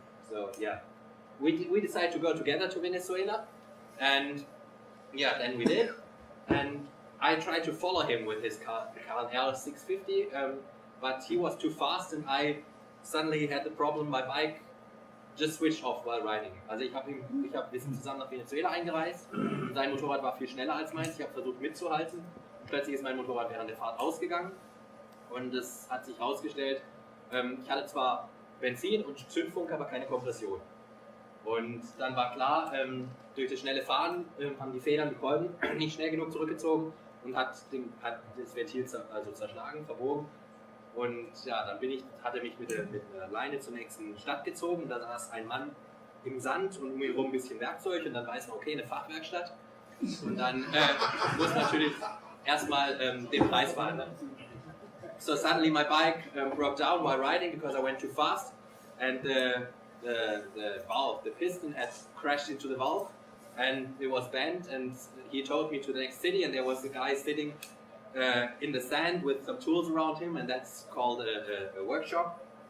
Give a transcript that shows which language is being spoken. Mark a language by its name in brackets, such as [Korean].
[English] So yeah, we decided to go together to Venezuela. And yeah, then we did, and I tried to follow him with his car L650, but he was too fast, and I suddenly had the problem my bike just switched off while riding. [German] Also wir sind zusammen nach Venezuela eingereist, sein Motorrad war viel schneller als meins, ich habe versucht mitzuhalten, plötzlich ist mein Motorrad während der Fahrt ausgegangen, und es hat sich herausgestellt, ich hatte zwar Benzin und Zündfunk, aber keine Kompression. Und dann war klar, durch das schnelle Fahren haben die Federn, die Kolben nicht schnell genug zurückgezogen und hat das Ventil zerschlagen, verbogen. Und ja, dann hat er mich mit einer Leine zur nächsten Stadt gezogen. Da saß ein Mann im Sand und um ihn herum ein bisschen Werkzeug, und dann weiß man, okay, eine Fachwerkstatt. Und dann muss natürlich erstmal den Preis verhandeln. [English] So suddenly my bike broke down while riding because I went too fast, and the the valve, the piston had crashed into the valve and it was bent, and he told me to the next city, and there was a guy sitting in the sand with some tools around him, and that's called a workshop.